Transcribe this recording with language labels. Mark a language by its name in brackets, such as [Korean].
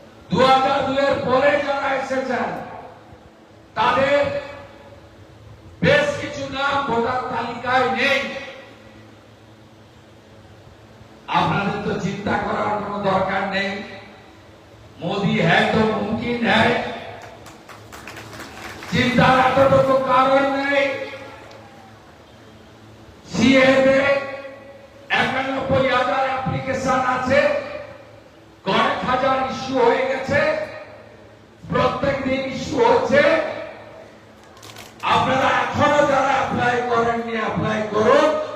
[Bangla] 2002 এর পরে যারা এসেছেন তাদের বেশ কিছু নাম ভোটার তালিকায় নেই। আপনাদের তো চিন্তা করার কোনো দরকার নেই। [Hindi] मोदी है तो मुमकिन है, [Bangla] চিন্তার এতটুকু কারণ নেই। সিএতে 91,000 অ্যাপ্লিকেশন আছে, কয়েক হাজার ইস্যু হয়ে গেছে, প্রত্যেক দিন ইস্যু হচ্ছে। আপনারা এখনো যারা অ্যাপ্লাই করেননি অ্যাপ্লাই করুন।